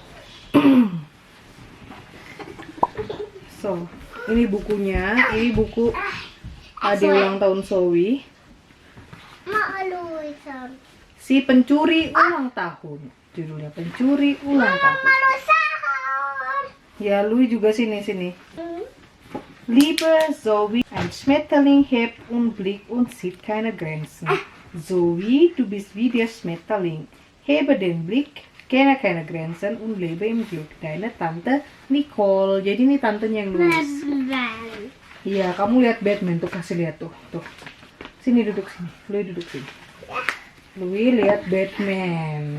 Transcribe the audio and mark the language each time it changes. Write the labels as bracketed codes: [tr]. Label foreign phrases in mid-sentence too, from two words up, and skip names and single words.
[id] So, ini bukunya. Ini buku hadiah ulang tahun Zoe. Si pencuri ulang tahun. Judulnya Pencuri Ulang Tahun. Ya, Louis juga sini. [de] Liebe Zoe, ein Schmetterling hebt und blickt und sieht keine Grenzen. Zoe, du bist wie der Schmetterling. Hebe den Blick, kenne keine Grenzen und lebe im Glück. Deine Tante Nicole. [id] Jadi ini tantenya yang nulis. Iya, kamu lihat Batman tuh, kasih lihat tuh. Sini duduk sini. Louis duduk sini. Louis lihat Batman.